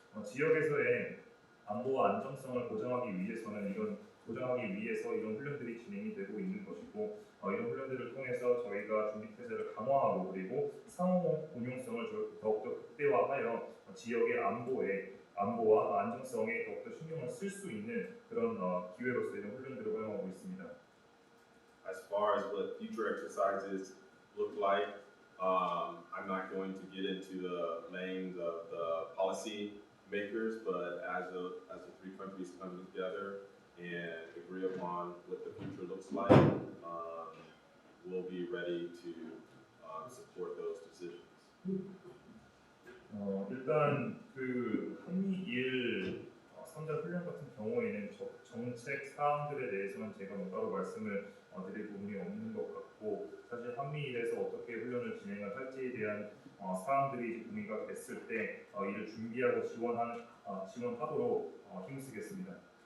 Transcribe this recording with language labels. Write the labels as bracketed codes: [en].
[ko] 지역에서의 안보와 안정성을 보장하기 위해서는 이런 훈련들이 진행이 되고 있는 것이고, 이런 훈련들을 통해서 저희가 준비 태세를 강화하고 그리고 상호 공용성을 더욱더 극대화하여 지역의 안보와 안정성에 더욱더 신경을 쓸 수 있는 그런 기회로서 이런 훈련들을 활용하고 있습니다. [en] As far as what future exercises look like, I'm not going to get into the lanes of the policy makers, but as the three countries come together and agree upon what the future looks like, we'll be ready to support those decisions. [ko] 일단 그 한미일 3자 훈련 같은 경우에는 정책 사항들에 대해서는 제가 따로 말씀을 드릴 부분이 없는 것 같고, 사실 한미일에서 어떻게 훈련을 진행을 할지에 대한 사항들이 공유가 됐을 때 이를 준비하고 지원하도록 힘쓰겠습니다.